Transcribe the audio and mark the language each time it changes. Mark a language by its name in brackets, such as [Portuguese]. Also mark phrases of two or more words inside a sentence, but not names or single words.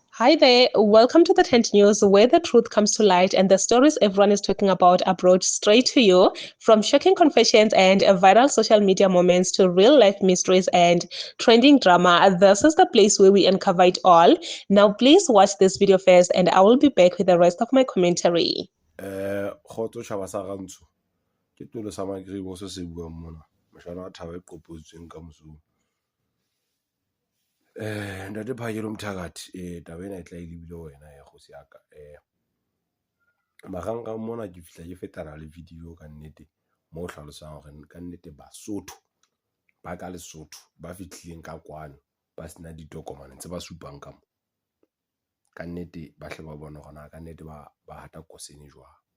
[English] Hi there, welcome to the Tent News, where the truth comes to light and the stories everyone is talking about are brought straight to you. From shocking confessions and viral social media moments to real life mysteries and trending drama, this is the place where we uncover it all. Now, please watch this video first, and I will be back with the rest of my commentary. [Southern Sotho] Kgotso tjhaba sa Rantsho ke tolo sa Magribo se se buang mona moshana wa thaba e qopotsweng ka mosong ntate Phakelo Mthakathi taba ena e tla lebile wena ya kgosi ya ka marangrang mona ke fihla ke fetana le video ka nnete mo hlalosang hore ka nnete Basotho ba ka Lesotho ba fihlileng ka kwano ba sena ditokomane tse ba supang ka mo ka nnete ba hle ba bona hore na ka nnete ba hata kosene jwang